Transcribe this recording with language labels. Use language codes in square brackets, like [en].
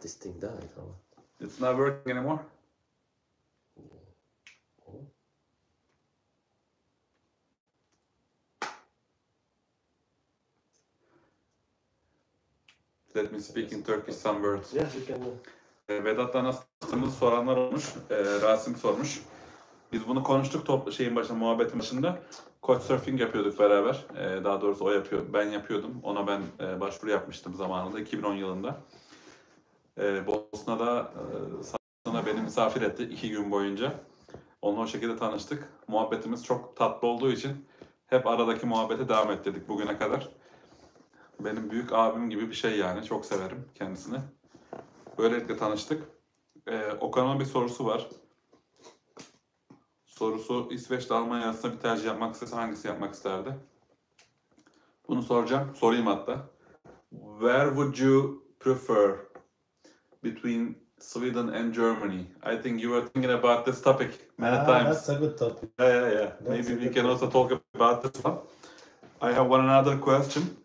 [en] this thing died. Huh? It's not working anymore. Let me speak in Turkish some words. Yes, you can. [tr] Vedat'la nasıl tanıştığımızı soranlar olmuş. Rasim sormuş. Biz bunu konuştuk şeyin başında, muhabbetin başında. Couchsurfing yapıyorduk beraber. Daha doğrusu o yapıyor, ben yapıyordum. Ona ben başvuru yapmıştım zamanında, 2010 yılında. Bosna'da sana beni misafir etti 2 gün boyunca. Onunla o şekilde tanıştık. Muhabbetimiz çok tatlı olduğu için hep aradaki muhabbete devam ettirdik bugüne kadar. Benim büyük abim gibi bir şey yani. Çok severim kendisini. Böylelikle tanıştık. Okan'ın bir sorusu var. Sorusu, İsveç'te Almanya arasında bir tercih yapmak istese hangisi yapmak isterdi? Bunu soracağım. Sorayım hatta. [en] Where would you prefer between Sweden and Germany? I think you were thinking about this topic many times. That's a good topic. Yeah. Maybe we can also talk about this one. I have one another question.